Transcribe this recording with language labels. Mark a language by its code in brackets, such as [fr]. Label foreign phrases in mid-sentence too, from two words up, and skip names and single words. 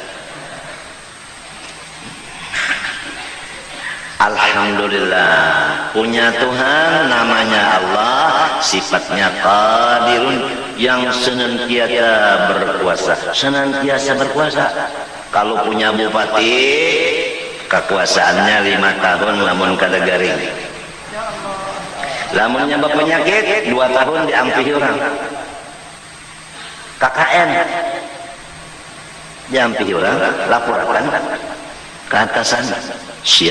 [id] Alhamdulillah, punya Tuhan namanya Allah, sifatnya qadirun, yang senantiasa berkuasa. Senantiasa berkuasa. Kalau punya bupati, [bjn] kekuasaannya 5 tahun namun kada garing. Lamunnya berpenyakit 2 tahun diampihi orang. KKN diampihi orang, laporkan ke atasan, siap.